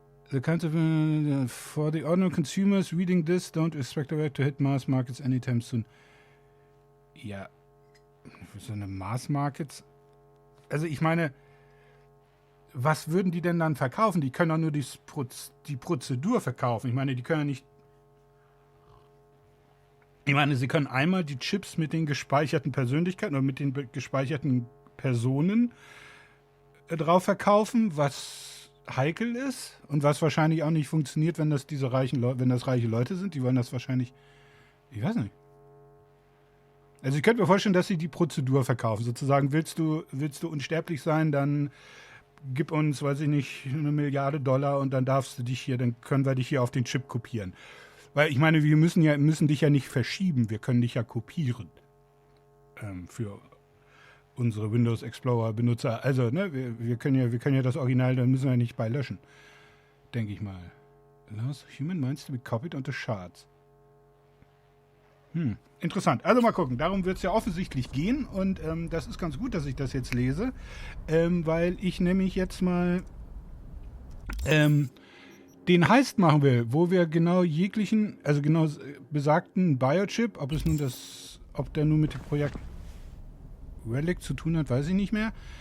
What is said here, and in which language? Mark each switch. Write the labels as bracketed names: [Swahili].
[English] The kinds of, for the ordinary consumers reading this don't expect the right to hit mass markets anytime soon. [German] Ja, für so eine Mass Markets. Also ich meine, was würden die denn dann verkaufen? Die können doch nur die Prozedur verkaufen. Ich meine, die können ja nicht. Ich meine, sie können einmal die Chips mit den gespeicherten Persönlichkeiten oder mit den gespeicherten Personen drauf verkaufen, was heikel ist und was wahrscheinlich auch nicht funktioniert, wenn das reiche Leute sind. Die wollen das wahrscheinlich. Ich weiß nicht. Also ich könnte mir vorstellen, dass sie die Prozedur verkaufen. Sozusagen, willst du unsterblich sein, dann gib uns, weiß ich nicht, $1 Milliarde und dann dann können wir dich hier auf den Chip kopieren. Weil ich meine, wir müssen dich ja nicht verschieben, wir können dich ja kopieren. Für unsere Windows Explorer Benutzer. Also, ne, wir können ja das Original, dann müssen wir ja nicht bei löschen. Denke ich mal. [English] Allows human minds to be copied onto shards. [German] Interessant. Also mal gucken. Darum wird es ja offensichtlich gehen und das ist ganz gut, dass ich das jetzt lese, weil ich nämlich jetzt mal den Heist machen will, wo wir genau genau besagten Biochip, ob der nun mit dem Projekt Relic zu tun hat, weiß ich nicht mehr.